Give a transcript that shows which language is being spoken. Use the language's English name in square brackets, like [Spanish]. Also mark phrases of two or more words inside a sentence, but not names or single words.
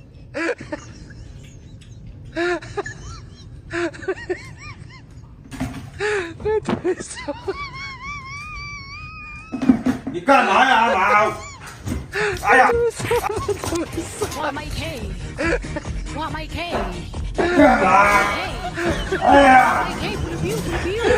[Chinese] 你干嘛呀，阿毛？哎呀！ [Thai] ว่าไม่เท่ว่าไม่เท่ [Chinese] 干嘛？哎呀！ [Thai] ไม่เท่บิ้วบิ้ว